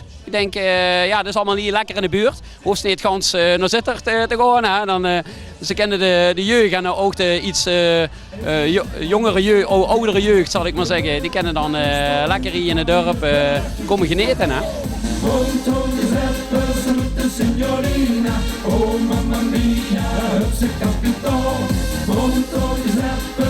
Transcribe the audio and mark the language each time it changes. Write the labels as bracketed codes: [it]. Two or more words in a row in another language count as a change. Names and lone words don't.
[nl] Ik denk, ja, dat is allemaal hier lekker in de buurt. Hoeft niet gans naar Zittert te gaan. Hè. Dan, ze kennen de jeugd en ook de iets jongere jeugd, oudere jeugd zal ik maar zeggen. Die kennen dan lekker hier in het dorp komen genieten. Hè. [it] Oh mamma mia, hup se capito. Pronto Giuseppe.